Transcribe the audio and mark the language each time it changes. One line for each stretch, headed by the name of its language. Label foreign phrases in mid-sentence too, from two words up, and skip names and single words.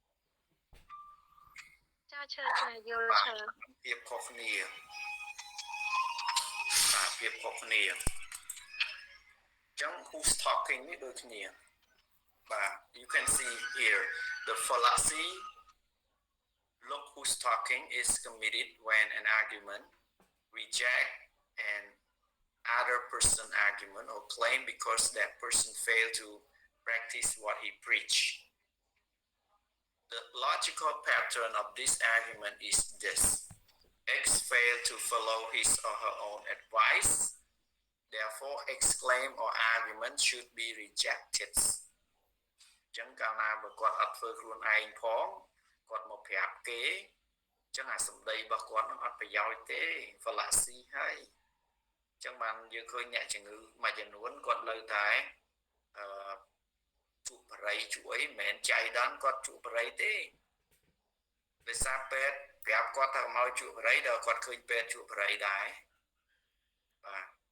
Khmer: ចាយល់ច្រើន ភាពខុសគ្នាភាពខុសគ្នាអញ្ចឹង
English: who's talking
Khmer: នេះដូចគ្នាបាទ
English: you can see here the fallacy look who's talking is committed when an argument reject an other person argument or claim because that person failed to practice what he preached. The logical pattern of this argument is this. X failed to follow his or her own advice. Therefore, X claim or argument should be rejected.
Khmer: ចឹងកាលណាបើគាត់អត់ធ្វើខ្លួនឯងផងគាត់មកប្រាប់គេចឹងអាសម្ដីរបស់គាត់នឹងអត់ប្រយោជន៍ទេ fallacy ហើយចឹងបានយើងឃើញអ្នកជំងឺមួយចំនួនគាត់លើតែជក់បរិយជួយមិនមែនចៃដន្យគាត់ជក់បរិយទេដោយសារពេទ្យប្រាប់គាត់ថាមកជក់បរិយដល់គាត់ឃើញពេទ្យជក់បរិយដែរបាទ